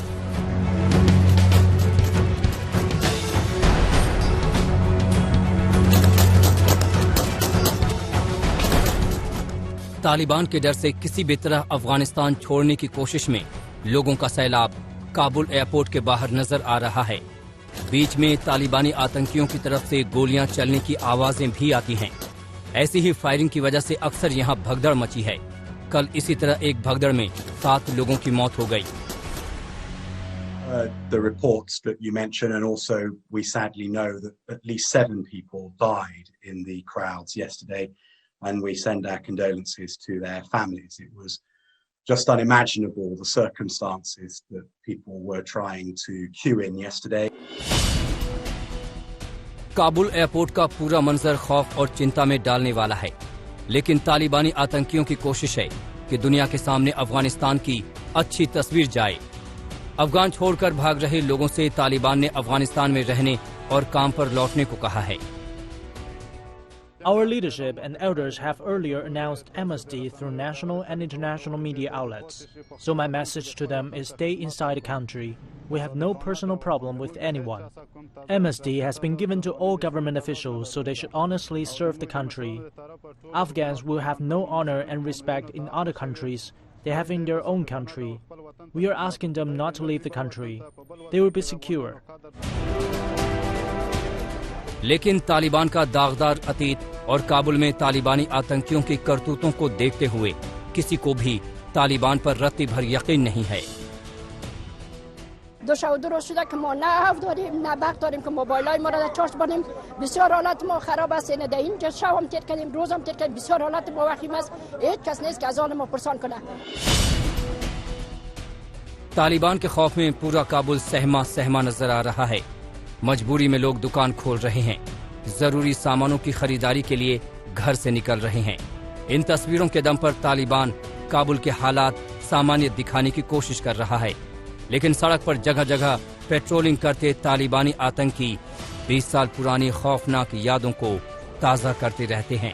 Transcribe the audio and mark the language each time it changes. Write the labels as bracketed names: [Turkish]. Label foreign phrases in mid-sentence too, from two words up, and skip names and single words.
[Hindi] तालिबान के डर से किसी भी तरह अफगानिस्तान छोड़ने की कोशिश में लोगों का सैलाब काबुल एयरपोर्ट के बाहर नजर आ रहा है। बीच में तालिबानी आतंकियों की तरफ से गोलियां चलने की आवाजें भी आती हैं। ऐसी ही फायरिंग की वजह से अक्सर यहां भगदड़ मची है। कल इसी तरह एक भगदड़ में 7 लोगों की मौत हो गई। [English] The reports that you mentioned, and also we sadly know that at least 7 people died in the crowds yesterday, and we send our condolences to their families. It was just unimaginable the circumstances that people were trying to queue in yesterday. [Hindi] काबुल एयरपोर्ट का पूरा मंजर खौफ और चिंता में डालने वाला है, लेकिन तालिबानी आतंकियों की कोशिश है कि दुनिया के सामने अफगानिस्तान की अच्छी तस्वीर जाए। अफगान छोड़कर भाग रहे लोगों से तालिबान ने अफगानिस्तान में रहने और काम पर लौटने को कहा है। [English] Our leadership and elders have earlier announced amnesty through national and international media outlets. So my message to them is stay inside the country. We have no personal problem with anyone. Amnesty has been given to all government officials, so they should honestly serve the country. Afghans will have no honor and respect in other countries. They have in their own country. We are asking them not to leave the country. They will be secure. [Hindi] लेकिन तालिबान का दागदार अतीत और काबुल में तालिबानी आतंकियों की करतूतों को देखते हुए किसी को भी तालिबान पर रत्ती भर यकीन नहीं है। [Persian] دو شب درست شده که ما نه هف داریم نه بخت داریم که موبایلای ما را چارج بانیم. بسیار حالت ما خراب است. نه اینجا شب هم تیر کردیم روز هم تیر کردیم. بسیار حالت ما وخیم است. هیچ کس نیست که از آن ما پرسان کنه. [Hindi] तालिबान के खौफ में पूरा काबुल सहमा सहमा नजर आ रहा है। मजबूरी में लोग दुकान खोल रहे हैं, जरूरी सामानों की खरीदारी के लिए घर से निकल रहे हैं। इन तस्वीरों के दम पर तालिबान काबुल के हालात सामान्य दिखाने की कोशिश कर रहा है, लेकिन सड़क पर जगह जगह पेट्रोलिंग करते तालिबानी आतंकी 20 साल पुरानी खौफनाक यादों को ताज़ा करते रहते हैं।